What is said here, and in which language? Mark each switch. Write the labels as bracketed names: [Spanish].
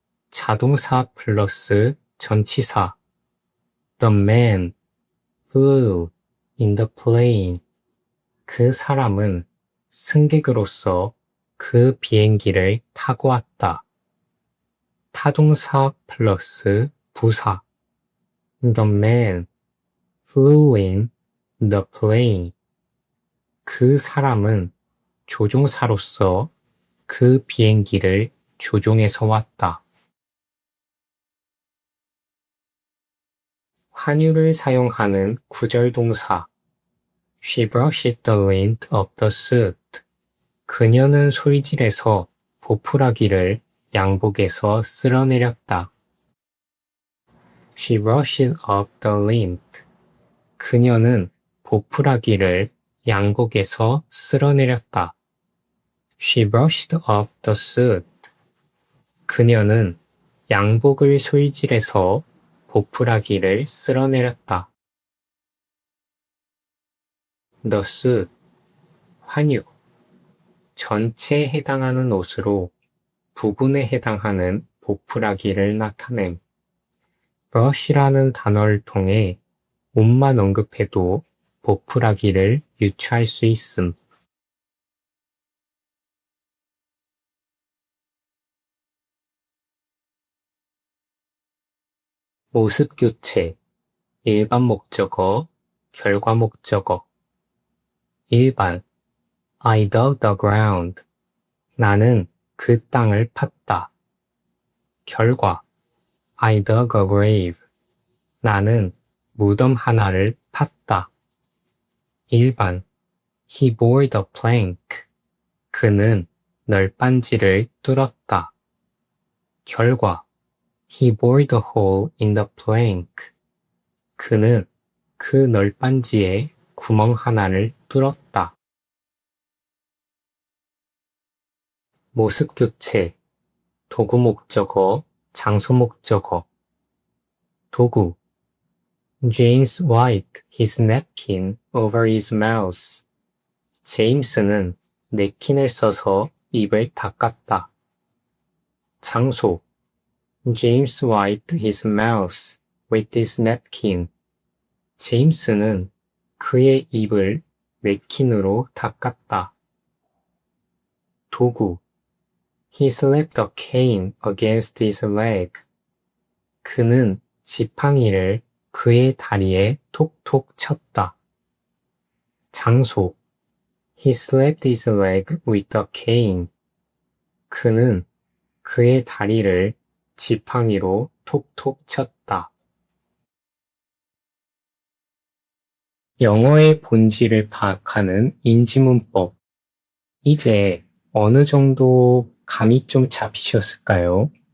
[Korean] 자동사 플러스 전치사. [English] The man flew in the plane. [Korean] 그 사람은 승객으로서 그 비행기를 타고 왔다. 타동사 플러스 부사. [English] The man flew in the plane. [Korean] 그 사람은 조종사로서 그 비행기를 조종해서 왔다. 환유를 사용하는 구절동사. [English] She brushed the lint of the suit. [Korean] 그녀는 솔질해서 보풀하기를 양복에서 쓸어내렸다. [English] She brushed up the lint. [Korean] 그녀는 보풀하기를 양복에서 쓸어내렸다. [English] She brushed up the suit. [Korean] 그녀는 양복을 솔질해서 보풀하기를 쓸어내렸다. [English] The suit, 환유. [Korean] 전체에 해당하는 옷으로 부분에 해당하는 보풀하기를 나타냄. brush라는 단어를 통해 옷만 언급해도 보풀하기를 유추할 수 있음. 모습 교체, 일반 목적어, 결과 목적어. [English] 일반, I dug the ground. [Korean] 나는 그 땅을 팠다. [English] 결과, I dug a grave. [Korean] 나는 무덤 하나를 팠다. [English] 일반, He bore the plank. [Korean] 그는 널빤지를 뚫었다. [English] 결과, He bored a hole in the plank. [Korean] 그는 그 널빤지에 구멍 하나를 뚫었다. 모습 교체, 도구 목적어, 장소 목적어. 도구. [English] James wiped his napkin over his mouth. [Korean] 제임스는 냅킨을 써서 입을 닦았다. 장소. [English] James wiped his mouth with his napkin. [Korean] 제임스는 그의 입을 냅킨으로 닦았다. 도구. [English] He slapped a cane against his leg. [Korean] 그는 지팡이를 그의 다리에 톡톡 쳤다. 장소. [English] He slapped his leg with a cane. [Korean] 그는 그의 다리를 지팡이로 톡톡 쳤다. 영어의 본질을 파악하는 인지문법. 이제 어느 정도 감이 좀 잡히셨을까요?